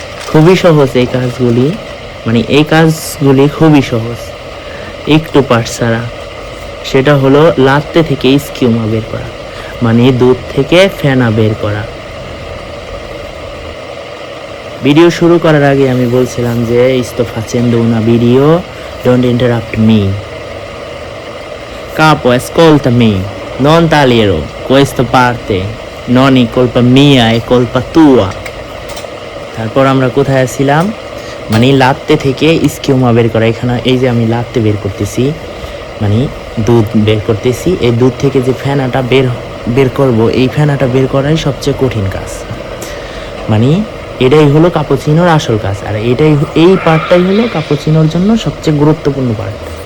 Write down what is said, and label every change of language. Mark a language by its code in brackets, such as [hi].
[bn] খুবই সহজ এই কাজগুলি, মানে এই কাজগুলি খুবই সহজ, একটু পার্ট ছাড়া। সেটা হলো লাত্তে থেকে স্কিউমা বের করা, মানে দুধ থেকে ফেনা বের করা। ভিডিও শুরু করার আগে আমি বলছিলাম যে [it] sto facendo una video, [en] don't interrupt me. [it] Capo, ascoltami, non taglierò questa parte, non è colpa mia, è colpa tua. [bn] তারপর আমরা কোথায় ছিলাম, মানে লাত্তে থেকে স্কিউমা বের করা। এখানে এই যে আমি লাত্তে বের করতেছি, মানে দুধ বের করতেছি। এই দুধ থেকে যে ফেনাটা বের করব, এই ফেনাটা বের করাই সবচেয়ে কঠিন কাজ। মানে এটাই হলো কাপুচিনোর আসল কাজ, আর এই পার্টটাই হলো কাপুচিনোর জন্য সবচেয়ে গুরুত্বপূর্ণ পার্ট।